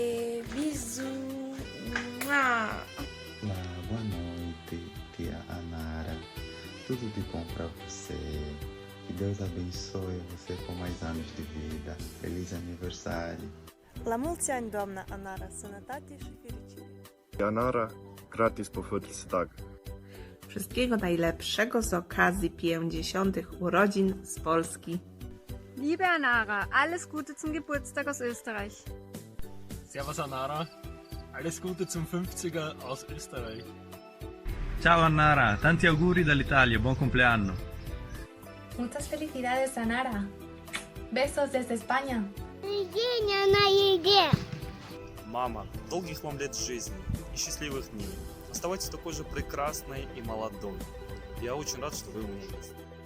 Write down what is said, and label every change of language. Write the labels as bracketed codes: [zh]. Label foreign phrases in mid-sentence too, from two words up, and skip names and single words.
[fr] Bisous. Mouah. [pt] Boa noite, tia Anara. Tudo de bom pra você. Que Deus abençoe você com mais anos de vida. Feliz aniversário. [ro] La mulți ani, doamna Anara, sănătate și fericire. Anara, gratis po Futlstag. [pl] Wszystkiego najlepszego z okazji 50. urodzin z Polski. [de] Liebe Anara, alles Gute zum Geburtstag aus Österreich. Servus Anara, alles Gute zum 50er aus Österreich. [it] Ciao Anara, tanti auguri dall'Italia, buon compleanno. [es] Muchas felicidades, Anara. Besos desde España. [ru] Мама, долгих вам лет жизни и счастливых дней. Оставайтесь такой же прекрасной и молодой. Я очень рад, что вы у меня есть.